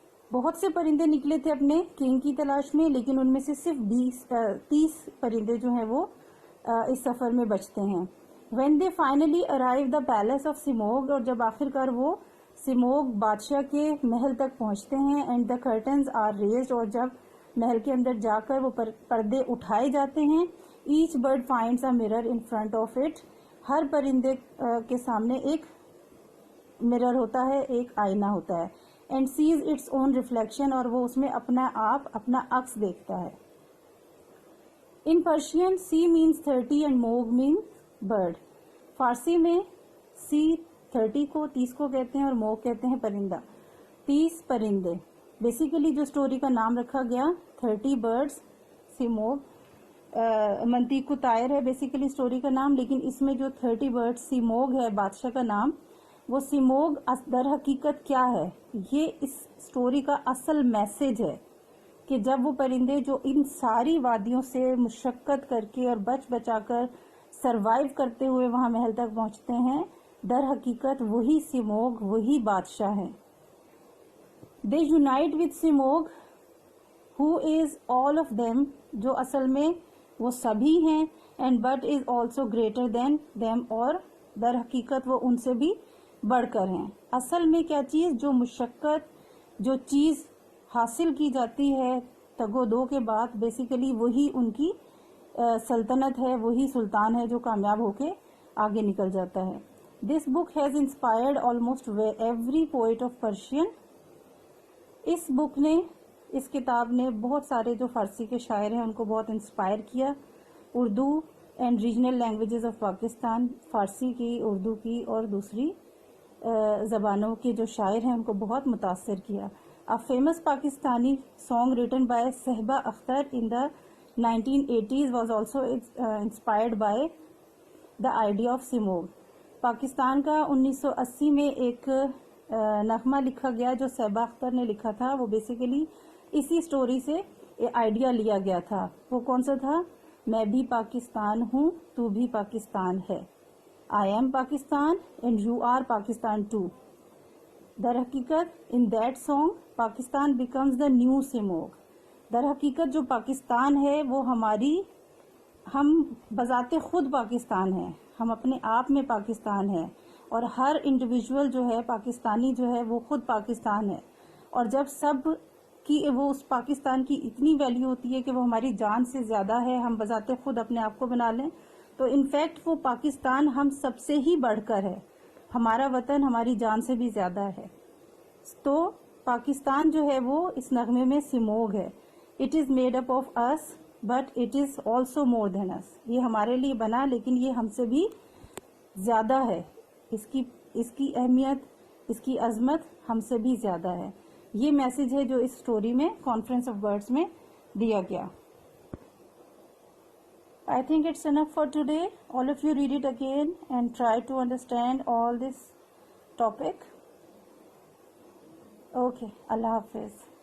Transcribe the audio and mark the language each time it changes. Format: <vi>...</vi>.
<ur>بہت سے پرندے نکلے تھے اپنے کنگ کی تلاش میں، لیکن ان میں سے صرف 30 پرندے جو ہیں وہ اس سفر میں بچتے ہیں.</ur> <en>when they finally arrive the palace of</en> <ur>سیموگ، اور جب آخرکار وہ سیموگ بادشاہ کے محل تک پہنچتے ہیں.</ur> <en>and the curtains are raised،</en> <ur>اور جب محل کے اندر جا کر وہ پردے اٹھائے جاتے ہیں.</ur> <en>each bird finds a mirror in front of it.</en> <ur>ہر پرندے کے سامنے ایک مرر ہوتا ہے، ایک آئینہ ہوتا ہے.</ur> <en>and sees its own reflection،</en> <ur>اور وہ اس میں اپنا آپ، اپنا عکس دیکھتا ہے.</ur> <en>in Persian C means 30 and Moog means bird.</en> <ur>فارسی میں C 30 کو 30 کو کہتے ہیں اور موگ کہتے ہیں پرندہ. 30 پرندے. بیسیکلی جو سٹوری کا نام رکھا گیا 30 برڈز سیموگ، منطق الطائر ہے بیسیکلی سٹوری کا نام، لیکن اس میں جو 30 برڈز سیموگ ہے بادشاہ کا نام، وہ سیموگ در حقیقت کیا ہے، یہ اس سٹوری کا اصل میسج ہے کہ جب وہ پرندے جو ان ساری وادیوں سے مشقت کر کے اور بچ بچا کر سروائیو کرتے ہوئے وہاں محل تک پہنچتے ہیں، در حقیقت وہی سیموگ، وہی بادشاہ ہیں.</ur> <en>They unite with Simog, who is all of them،</en> <ur>جو اصل میں وہ سبھی ہیں،</ur> <en>and but is also greater than them،</en> <ur>اور در حقیقت وہ ان سے بھی بڑھ کر ہیں. اصل میں کیا چیز, جو مشقت, جو چیز حاصل کی جاتی ہے تگ و دو کے بعد, بیسیکلی وہی ان کی سلطنت ہے, وہی سلطان ہے جو کامیاب ہو کے آگے نکل جاتا ہے.</ur> <en>This book has inspired almost every poet of Persian.</en> <ur>اس بک نے, اس کتاب نے بہت سارے جو فارسی کے شاعر ہیں ان کو بہت انسپائر کیا.</ur> <en>Urdu and regional languages of Pakistan,</en> <ur>فارسی کی, اردو کی اور دوسری زبانوں کے جو شاعر ہیں ان کو بہت متاثر کیا.</ur> <en>A famous Pakistani song written by Sahiba Akhtar in the 1980s was also inspired by the idea of Simorgh.</en> <ur>Pakistan کا 1980 میں ایک نغمہ لکھا گیا جو صحبہ اختر نے لکھا تھا. وہ بیسیکلی اسی سٹوری سے آئیڈیا لیا گیا تھا. وہ کون سا تھا؟ میں بھی پاکستان ہوں, تو بھی پاکستان ہے.</ur> <en>I am Pakistan and you are Pakistan too.</en> <ur>در حقیقت</ur> <en>in that song Pakistan becomes the new Simorgh.</en> <ur>در حقیقت جو پاکستان ہے وہ ہم بذات خود پاکستان ہیں, ہم اپنے آپ میں پاکستان ہیں, اور ہر انڈیویجول جو ہے پاکستانی جو ہے وہ خود پاکستان ہے. اور جب سب کی وہ اس پاکستان کی اتنی ویلیو ہوتی ہے کہ وہ ہماری جان سے زیادہ ہے, ہم بذات خود اپنے آپ کو بنا لیں, تو انفیکٹ وہ پاکستان ہم سب سے ہی بڑھ کر ہے. ہمارا وطن ہماری جان سے بھی زیادہ ہے. تو پاکستان جو ہے وہ اس نغمے میں سموگ ہے.</ur> <en>It is made up of us but it is also more than us.</en> <ur>یہ ہمارے لیے بنا لیکن یہ ہم سے بھی زیادہ ہے. اس کی اہمیت, اس کی عظمت ہم سے بھی زیادہ ہے. یہ میسج ہے جو اس سٹوری میں کانفرنس آف برڈز میں دیا گیا.</ur> <en>I think it's enough for today. All of you read it again and try to understand all this topic. Okay, Allah Hafiz.</en>